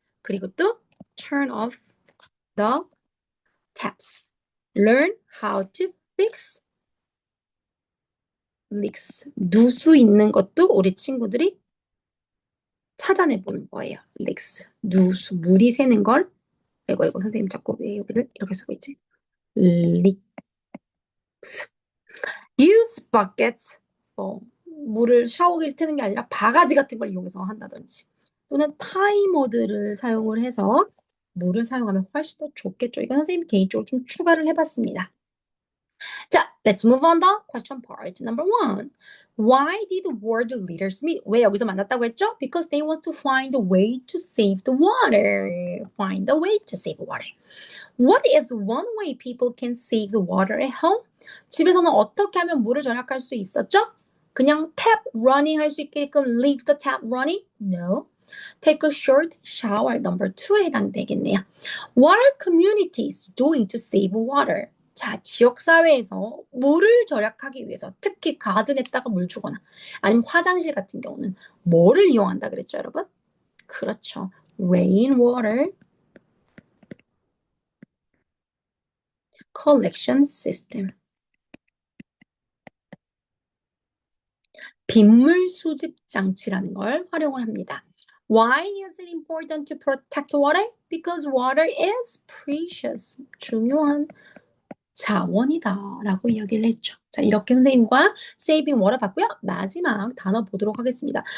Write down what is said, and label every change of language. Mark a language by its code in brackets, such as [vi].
[ko] 그리고 또 [en] turn off the taps. Learn how to fix leaks. [ko] 누수 있는 것도 우리 친구들이 찾아내보는 거예요. leaks. 누수. 물이 새는 걸. 이거 선생님 자꾸 왜 여기를 이렇게 쓰고 있지? [en] leaks. use buckets. [ko] 물을 샤워기를 트는 게 아니라 바가지 같은 걸 이용해서 한다든지. 또는 타이머들을 사용을 해서 물을 사용하면 훨씬 더 좋겠죠. 이건 선생님이 개인적으로 좀 추가를 해봤습니다. [en] 자, let's move on the question part number 1. Why did world leaders meet? [ko] 왜 여기서 만났다고 했죠? [en] Because they want to find a way to save the water. Find a way to save water. What is one way people can save the water at home? [ko] 집에서는 어떻게 하면 물을 절약할 수 있었죠? 그냥 [en] tap running [ko] 할 수 있게끔 [en] leave the tap running? No. Take a short shower. [ko] number 2에 해당되겠네요. [en] What are communities doing to save water? [ko] 자, 지역사회에서 물을 절약하기 위해서 특히 가든에다가 물 주거나 아니면 화장실 같은 경우는 뭐를 이용한다 그랬죠, 여러분? 그렇죠. [en] rainwater collection system. [ko] 빗물 수집 장치라는 걸 활용을 합니다. [en] Why is it important to protect water? Because water is precious. [ko] 중요한 자원이다 라고 이야기를 했죠. 자, 이렇게 선생님과 saving water 봤고요. 마지막 단어 보도록 하겠습니다.